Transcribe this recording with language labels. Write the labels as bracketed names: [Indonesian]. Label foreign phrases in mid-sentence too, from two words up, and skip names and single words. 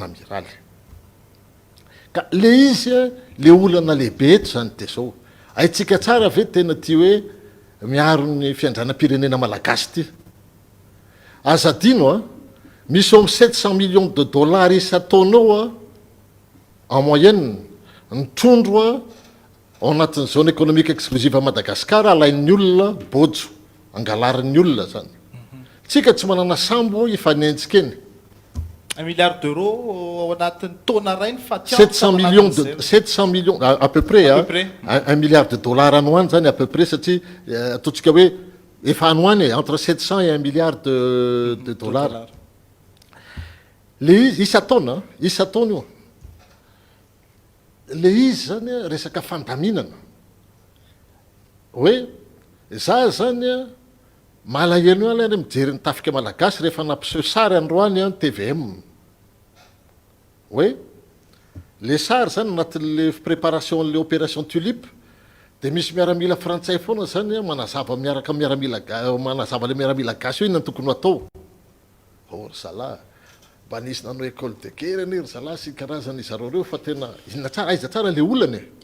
[Malagasy] amiraly ka le izy le olana lehibe eto zany de zao aitsika tsara ve tena ty hoe miaro ny fiandranam-pirenena malagasy ty azadino misy eo 700 [French] millions de dollars [Malagasy] isa-taona [French] en moyenne [Malagasy] ny trondro ao anatin'ny [French] zone économique exclusive à [Malagasy] Madagasikara alain'ny olona bojo angalarin'ny olona zany tsika tsy manana sambo ifanenjika eny 1 [French] milliard d'euros [Malagasy] ao anatin'ny taona rainy fa [French] 700 millions à peu près À peu près. [Malagasy] 1 [French] milliard de dollars [Malagasy] anoany zany [French] à peu près [Malagasy] satria ataontsika hoe efa anoany [French] entre 700 et 1 milliard de dollars [Malagasy] le izy isa-taona io le izy zany resaka fandaminana hoe za zany malahelo ala mijery ny tafika malagasy rehefa nampiseho sary androany TVM hoe le sary zany anatin'le préparation le opération tulipe de misy miaramila frantsay foana zany manazava miaraka manazava le miaramila gasy io inona tokony atao or zala mba nisy nanao [French] école de guerre [Malagasy] ry zala sy karazany zareo reo fa tena inona tsara aiza tsara le olany